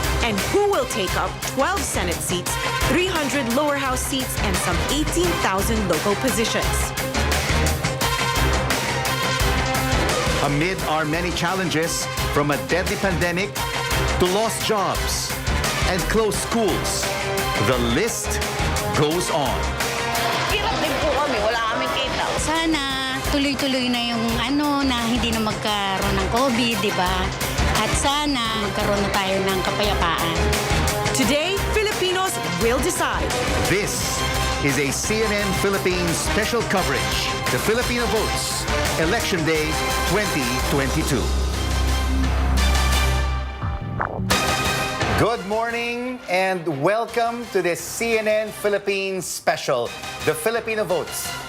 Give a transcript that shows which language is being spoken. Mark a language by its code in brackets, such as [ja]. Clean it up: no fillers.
[en] And who will take up 12 Senate seats, 300 lower house seats, and some 18,000 local positions? Amid our many challenges, from a deadly pandemic to lost jobs and closed schools, the list goes on. [tl] Hirap din po kami, wala kaming kita. Sana tuloy-tuloy na yung na hindi na magkaroon ng COVID, di ba? At sana magkaroon na tayo ng kapayapaan. [en] Today, Filipinos will decide. This is a CNN Philippines special coverage. The Filipino Votes, Election Day 2022. Good morning and welcome to this CNN Philippines special, The Filipino Votes.